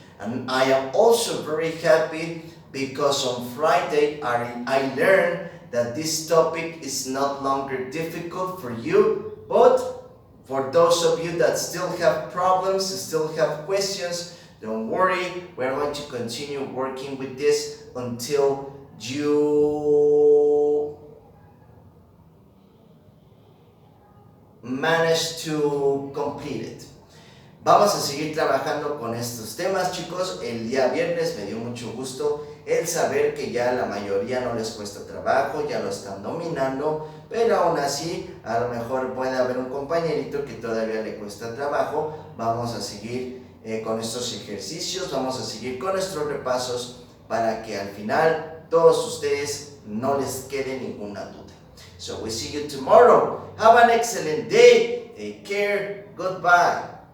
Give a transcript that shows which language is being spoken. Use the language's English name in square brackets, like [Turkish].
[English] And I am also very happy because on Friday I learned that this topic is not longer difficult for you, but for those of you that still have problems, still have questions, don't worry, we're going to continue working with this until you manage to complete it. [Spanish] Vamos a seguir trabajando con estos temas, chicos. El día viernes me dio mucho gusto el saber que ya la mayoría no les cuesta trabajo, ya lo están dominando, pero aún así a lo mejor puede haber un compañerito que todavía le cuesta trabajo. Vamos a seguir con estos ejercicios, vamos a seguir con nuestros repasos para que al final todos ustedes no les quede ninguna duda. [English] So we see you tomorrow. Have an excellent day. Take care. Goodbye.